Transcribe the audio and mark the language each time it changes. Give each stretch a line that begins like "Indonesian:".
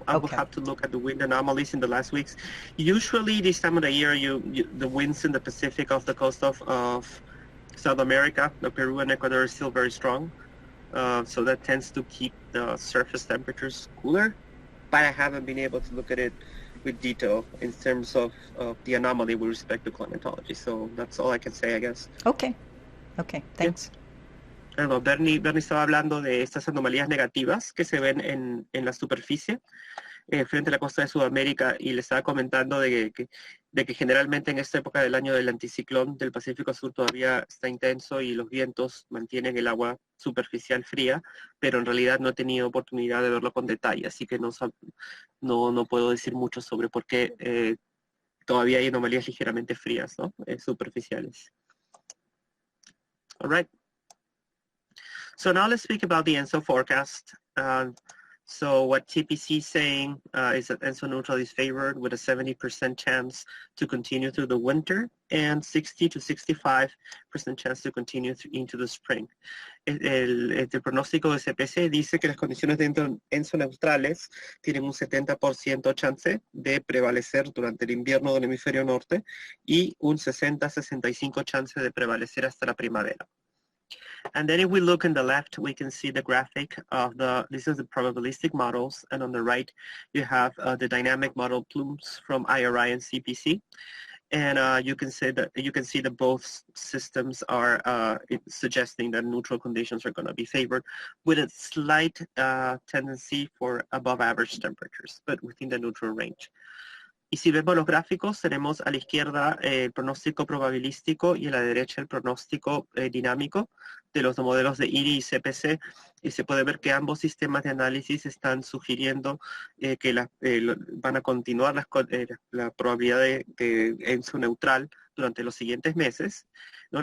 English: I will have to look at the wind anomalies in the last weeks. Usually, this time of the year, the winds in the Pacific off the coast of South America, Peru and Ecuador, are still very strong. So that tends to keep the surface temperatures cooler. But I haven't been able to look at it with detail in terms of the anomaly with respect to climatology. So that's all I can say, I guess. Okay, thanks.
Spanish: Bueno, Bernie estaba hablando de estas anomalías negativas que se ven en la superficie frente a la costa de Sudamérica, y le estaba comentando de que generalmente en esta época del año del anticiclón del Pacífico Sur todavía está intenso y los vientos mantienen el agua superficial fría, pero en realidad no he tenido oportunidad de verlo con detalle, así que no puedo decir mucho sobre por qué todavía hay anomalías ligeramente frías, ¿no? Superficiales.
English: All right. So now let's speak about the ENSO forecast. So what TPC is saying is that ENSO neutral is favored with a 70% chance to continue through the winter and 60 to 65% chance to continue into the spring.
Spanish: El pronóstico de CPC dice que las condiciones de ENSO neutrales tienen un 70% chance de prevalecer durante el invierno del hemisferio norte y un 60-65% chance de prevalecer hasta la primavera.
English: And then if we look in the left, we can see the graphic of this is the probabilistic models, and on the right, you have the dynamic model plumes from IRI and CPC. And you can see that both systems are suggesting that neutral conditions are going to be favored with a slight tendency for above average temperatures, but within the neutral range.
Spanish: Y si vemos los gráficos, tenemos a la izquierda el pronóstico probabilístico y a la derecha el pronóstico dinámico de los modelos de IRI y CPC, y se puede ver que ambos sistemas de análisis están sugiriendo que van a continuar la probabilidad de ENSO neutral durante los siguientes meses, ¿no?